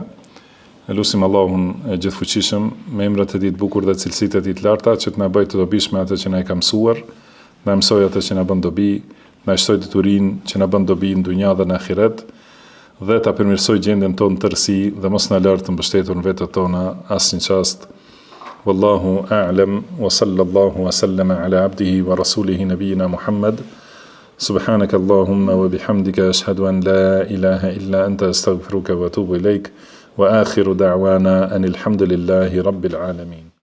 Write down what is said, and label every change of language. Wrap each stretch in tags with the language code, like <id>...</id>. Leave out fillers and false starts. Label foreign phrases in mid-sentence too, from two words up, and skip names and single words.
<sq>Elusim Allahun e gjithfuqishëm me emrat e tij të bukur dhe cilësitë e tij të larta që të na bëjë të dobishme atë që na e ka mësuar, na mësoj atë që na bën dobi, na shtoj deturinë që na bën dobi në dunja dhe në ahiret, dhe ta përmirësoj gjendjen tonë në tërësi dhe mos na lërë të mbështetur në vetët tona asnjë çast.</sq> <ar>والله أعلم وصلى الله وسلم على عبده ورسوله نبينا محمد. سبحانك اللهم وبحمدك أشهد أن لا إله إلا أنت أستغفرك وأتوب إليك وآخر دعوانا أن الحمد لله رب العالمين.</ar>